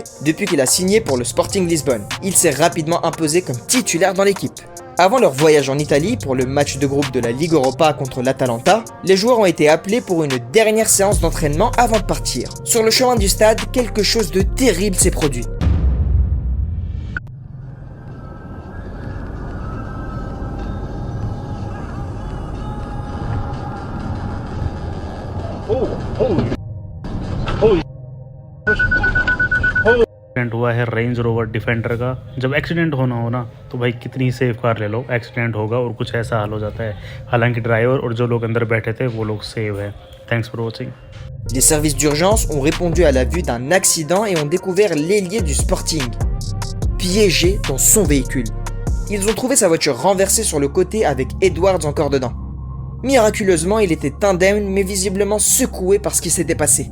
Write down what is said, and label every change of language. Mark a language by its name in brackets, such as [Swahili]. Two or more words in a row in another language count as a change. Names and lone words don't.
[French] Depuis qu'il a signé pour le Sporting Lisbonne, il s'est rapidement imposé comme titulaire dans l'équipe. Avant leur voyage en Italie pour le match de groupe de la Ligue Europa contre l'Atalanta, les joueurs ont été appelés pour une dernière séance d'entraînement avant de partir. Sur le chemin du stade, quelque chose de terrible s'est produit. [Hindi] एक्सीडेंट हुआ है रेंज रोवर डिफेंडर का। जब एक्सीडेंट होना हो ना तो भाई कितनी [English] safe car [Hindi] ले लो, एक्सीडेंट होगा और कुछ ऐसा हाल हो जाता है। हालांकि ड्राइवर और जो लोग अंदर बैठे थे वो लोग सेव है। [English] Thanks for watching. [French] Les services d'urgence ont répondu à la vue d'un accident et ont découvert l'ailier du Sporting, piégé dans son véhicule. Ils ont trouvé sa voiture renversée sur le côté avec Edwards encore dedans. Miraculeusement, il était indemne mais visiblement secoué par ce qui s'était passé.